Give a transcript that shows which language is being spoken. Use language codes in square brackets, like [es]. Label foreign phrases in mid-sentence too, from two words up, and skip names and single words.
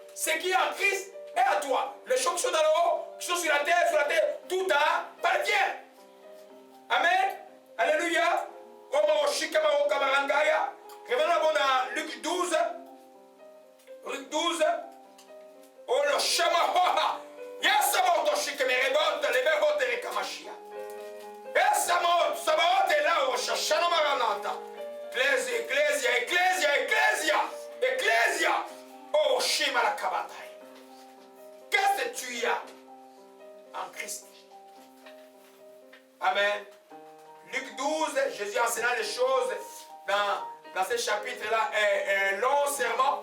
[fr] Ce qui est en Christ est à toi. Les choses qui sont dans le haut, qui sont sur la terre, tout appartient. Amen. Alléluia. Revenons dans Luc 12. Luc 12. Oh le shama. Yasamot shikeme rebot le behot rekamashia. Yasamot sabaot est là au shashana maranata. Ecclésia. Oh shima la kabatai. Qu'est-ce que tu as en Christ? Amen. Luc 12, Jésus enseignant les choses dans ce chapitre-là, un long serment.